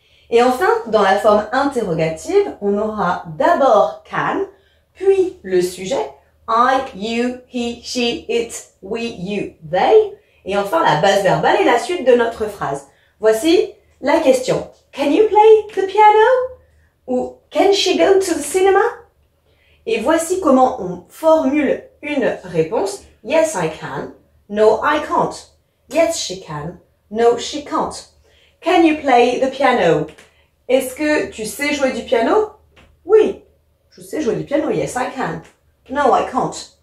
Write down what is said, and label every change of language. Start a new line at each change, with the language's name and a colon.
French: Et enfin, dans la forme interrogative, on aura d'abord can, puis le sujet
English: I, you, he, she, it, we, you, they.
French: Et enfin, la base verbale et la suite de notre phrase. Voici la question.
English: Can you play the piano? Ou can she go to the cinema?
French: Et voici comment on formule une réponse.
English: Yes, I can. No, I can't. Yes, she can. No, she can't. Can you play the piano?
French: Est-ce que tu sais jouer du piano? Oui, je sais jouer du piano.
English: Yes, I can. No, I can't.